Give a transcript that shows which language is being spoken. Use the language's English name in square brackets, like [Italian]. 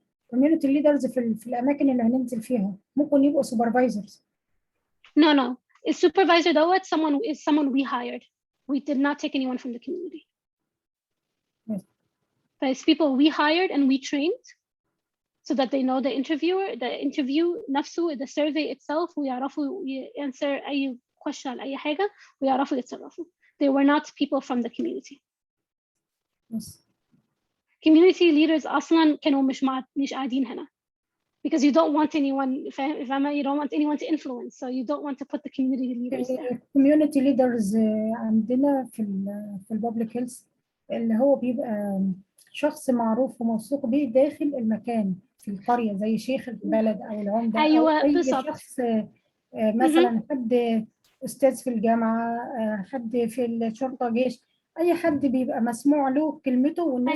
[Arabic] community leaders في الأماكن اللي هننزل فيها ممكن يبقوا supervisors. [English] No. A supervisor دوت someone we hired. We did not take anyone from the community. Yes. But it's people we hired and we trained so that they know the interview [Arabic] نفسه, [English] the survey itself, ويعرفوا answer أي question [Arabic] على أي حاجة ويعرفوا يتصرفوا. [English] They were not people from the community. Yes. [Arabic] Community leaders أصلاً كانوا مش قاعدين هنا. [English] Because you don't want anyone, you don't want anyone to influence, so you don't want to put the community leaders there. [Arabic] Community leaders عندنا في البابليك هيلث اللي هو بيبقى شخص معروف وموثوق به داخل المكان في القرية زي شيخ البلد أو العمدة أيوة أو أي بالضبط. شخص مثلا حد أستاذ في الجامعة حد في الشرطة جيش أي حد بيبقى مسموع له كلمته والناس